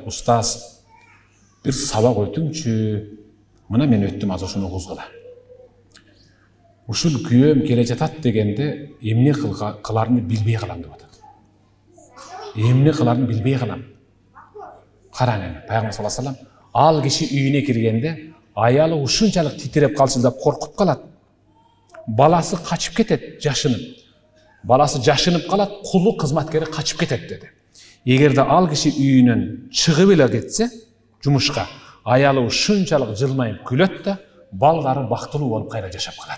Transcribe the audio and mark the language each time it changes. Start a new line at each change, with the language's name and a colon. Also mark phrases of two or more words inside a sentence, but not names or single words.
Kyrgyz: Устаз, бир сабак өтүңчү. Мына мен өттүм азыр ушуну кузгула. Ушул күйөөм келе жатат дегенде эмне кыларымды билбей калам деп атат. Эмне кыларымды билбей калам. Караң эми, Пайгамбар
Arabic: صلى الله عليه وسلم
Kyrgyz: ал киши үйүнө киргенде аялы ушунчалык титиреп калчылдап коркуп калат. Баласы качып кетет, жашынып. Баласы жашынып калат, кулу кызматкери качып кетет dedi. Эгерде ал киши үйүнөн чыгып эле кетсе, жумушка, аялы ушунчалык жылмайып күлөт да, балдары бактылуу болуп кайра жашап калат.